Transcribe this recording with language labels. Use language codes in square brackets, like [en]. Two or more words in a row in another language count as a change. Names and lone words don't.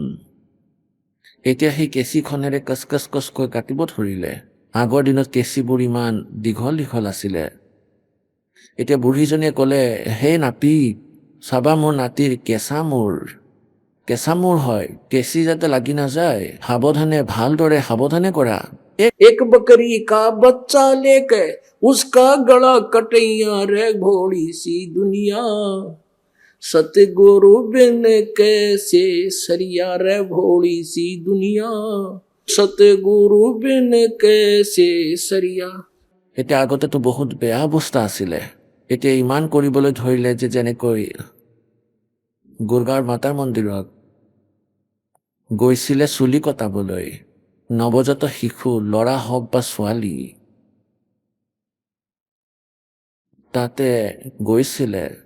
[as] এতিয়া সেই কেঁচিখনেৰে কচকচকৈ কাটিব ধৰিলে। আগৰ দিনত কেঁচিবোৰ ইমান দীঘল দীঘল আছিলে। এতিয়া বুঢ়ীজনীয়ে ক'লে, হে নাপিত, চাবা মোৰ নাতিৰ কেঁচা মূৰ হয়, কেঁচি যাতে লাগি নাযায়, সাৱধানে, ভালদৰে সাৱধানে কৰা। [hi] एक बकरी का बच्चा लेके उसका गला कटैया। रे भोली सी दुनिया, सतगुरु बिन कैसे सरिया। रे भोली सी दुनिया, सतगुरु बिन कैसे सरिया। [as] এতিয়া আগতেতো বহুত বেয়া অৱস্থা আছিলে। এতিয়া ইমান কৰিবলৈ ধৰিলে যে যেনেকৈ গুৰগাঁৱৰ মাতাৰ মন্দিৰত গৈছিলে চুলি কটাবলৈ, নৱজাত শিশু, ল'ৰা হওক বা ছোৱালী, তাতে গৈছিলে।